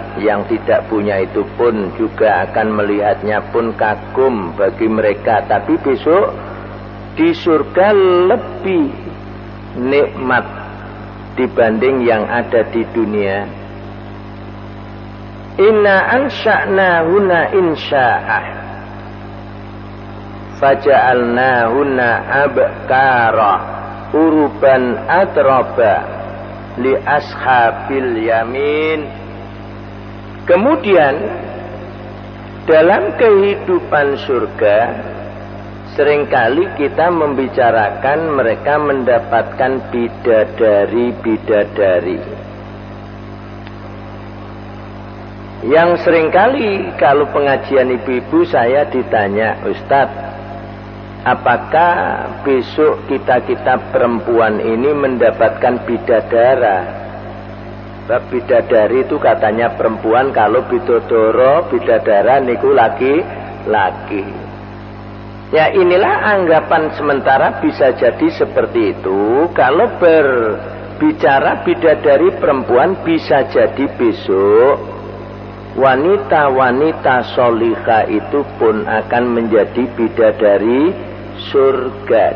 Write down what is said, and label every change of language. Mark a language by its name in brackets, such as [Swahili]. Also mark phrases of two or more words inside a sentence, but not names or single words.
[Indonesian] Yang tidak punya itu pun juga akan melihatnya pun kagum bagi mereka. Tapi besok di surga lebih nikmat dibanding yang ada di dunia. [Arabic] إنا أنشأناهن إنشاء فجعلناهن أبكارا عربا أترابا لأصحاب اليمين. [Indonesian] Kemudian dalam kehidupan surga seringkali kita membicarakan mereka mendapatkan bidadari-bidadari. Yang seringkali kalau pengajian ibu-ibu saya ditanya, Ustadz, apakah besok kita perempuan ini mendapatkan bidadara? Bidadari itu katanya perempuan, kalau bidodoro, bidadara niku laki-laki. Ya inilah anggapan sementara, bisa jadi seperti itu. Kalau berbicara bidadari perempuan, bisa jadi besok wanita-wanita solihah itu pun akan menjadi bidadari surga.